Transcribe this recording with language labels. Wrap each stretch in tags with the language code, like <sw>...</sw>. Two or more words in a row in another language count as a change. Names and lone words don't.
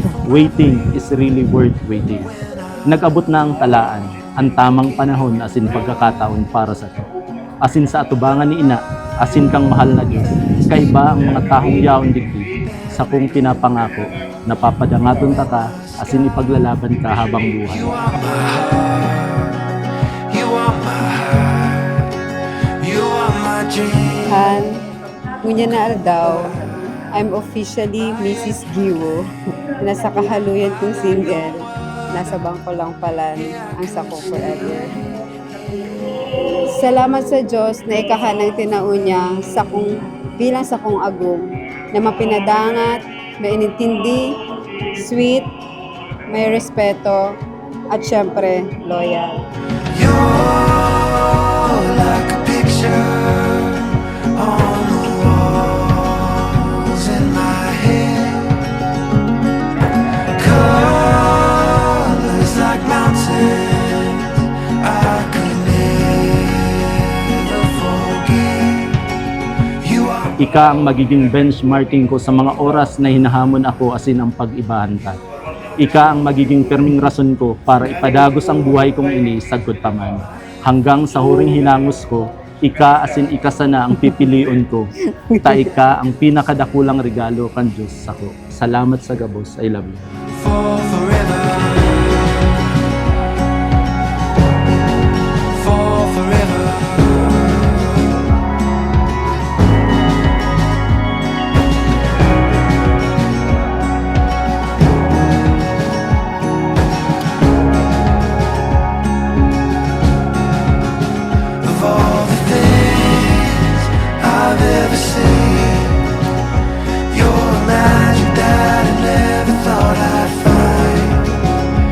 <en>Waiting is really worth waiting.</en> <bik>Nag-abot na ang talaan, ang tamang panahon asin pagkakataon para sa to. Asin sa atubangan ni ina, asin kang mahal na Diyos. Kaiba ang mga tahong yaon digdi, sa kung pinapangako, napapadangaton ka, asin ipaglalaban ka habang buhay. Han, ngunya na aldaw,</bik> <en>I'm officially Mrs. Giwo.</en> <bik>Nasa kahaluyan kong single, nasa bangko lang palan ang sako forever. Salamat sa Diyos na ikahanang tinaunya sa kong bilang sa kong agong na mapinadangat, mainintindi, sweet, may respeto, at syempre, loyal.</bik> <en>Like a picture on the walls in my head. Colors like mountains I could never forget. You are</en> <bik>Ika ang magiging benchmarking ko sa mga oras na hinahamon ako asin ang pag-ibahanta. Ika ang magiging perming rason ko para ipadagos ang buhay kong ini sagod pa man. Hanggang sa huring hinangos ko, ika asin ikasana ang pipilion ko. Ta ika ang pinakadakulang regalo kan Diyos sako. Salamat sa gabos.</bik> <en>I love you. for forever. For forever. Of all the things I've ever seen, you're a magic that I never thought I'd find.</en>